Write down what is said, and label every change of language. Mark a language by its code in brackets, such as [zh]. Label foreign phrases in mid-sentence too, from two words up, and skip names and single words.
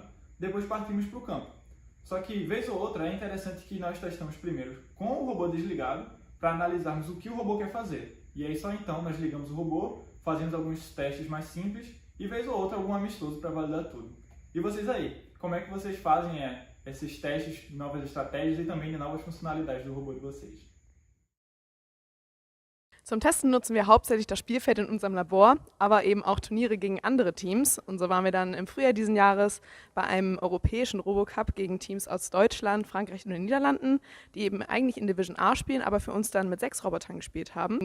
[pt] Depois partimos para o campo. Só que, vez ou outra, é interessante que nós testamos primeiro com o robô desligado para analisarmos o que o robô quer fazer. E aí só então nós ligamos o robô, fazemos alguns testes mais simples e, vez ou outra, algum amistoso para validar tudo. E vocês aí, como é que vocês fazem esses testes de novas estratégias e também de novas funcionalidades do robô de vocês? [de] Zum Testen nutzen wir hauptsächlich das Spielfeld in unserem Labor, aber eben auch Turniere gegen andere Teams. Und so waren wir dann im Frühjahr diesen Jahres bei einem europäischen RoboCup gegen Teams aus Deutschland, Frankreich und den Niederlanden, die eben eigentlich in Division A spielen, aber für uns dann mit 6 Robotern gespielt haben.